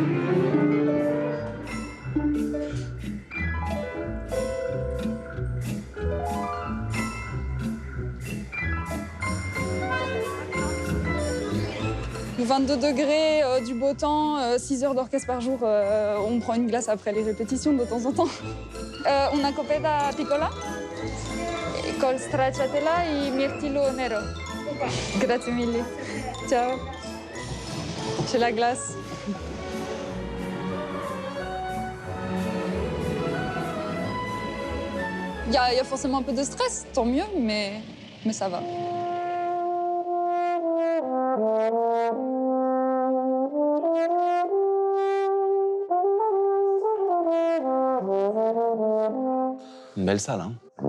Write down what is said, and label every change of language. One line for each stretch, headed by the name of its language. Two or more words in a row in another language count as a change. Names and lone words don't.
French: Le 22 degrés, du beau temps, 6 heures d'orchestre par jour, on prend une glace après les répétitions de temps en temps.
Italian: Una copeta piccola, col stracciatella e mirtillo nero. Grazie mille. Ciao.
French: J'ai la glace. Il y a forcément un peu de stress, tant mieux, mais ça va. Une belle salle, hein?